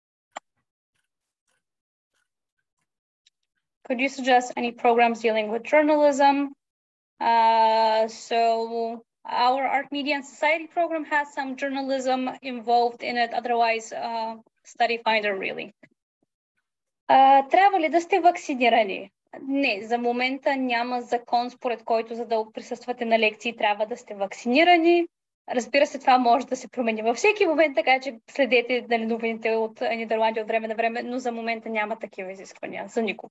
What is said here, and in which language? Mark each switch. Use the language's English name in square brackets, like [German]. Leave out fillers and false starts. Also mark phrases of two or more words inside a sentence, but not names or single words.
[English] Could you suggest any programs dealing with journalism? So our Art, Media and Society program has some journalism involved in it. Otherwise, Study Finder really. [Bulgarian] Трябва ли да сте вакцинирани? Не, за момента няма закон, според който за да присъствате на лекции трябва да сте вакцинирани. Разбира се, това може да се промени във всеки момент, така че следете новините от Нидерландия от време на време, но за момента няма такива изисквания за никого.